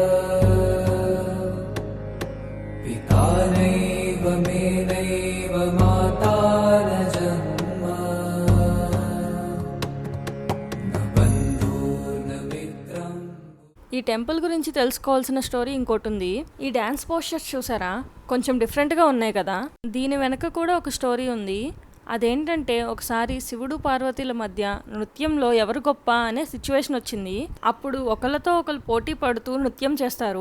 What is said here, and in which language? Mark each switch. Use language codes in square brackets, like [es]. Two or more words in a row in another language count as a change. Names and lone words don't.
[sa] पिता नैव मे नैव माता न जन्म न बन्धुर्न मित्रम्. [te] ఈ టెంపుల్ గురించి తెలుసుకోవాల్సిన స్టోరీ ఇంకోటి ఉంది. ఈ [en] dance postures [te] చూసారా, కొంచెం డిఫరెంట్గా ఉన్నాయి కదా. దీని వెనక కూడా ఒక స్టోరీ ఉంది. అదేంటంటే ఒకసారి శివుడు పార్వతీల మధ్య నృత్యంలో ఎవరు గొప్ప అనే సిచ్యువేషన్ వచ్చింది. అప్పుడు ఒకళ్ళతో ఒకరు పోటీ పడుతూ నృత్యం చేస్తారు.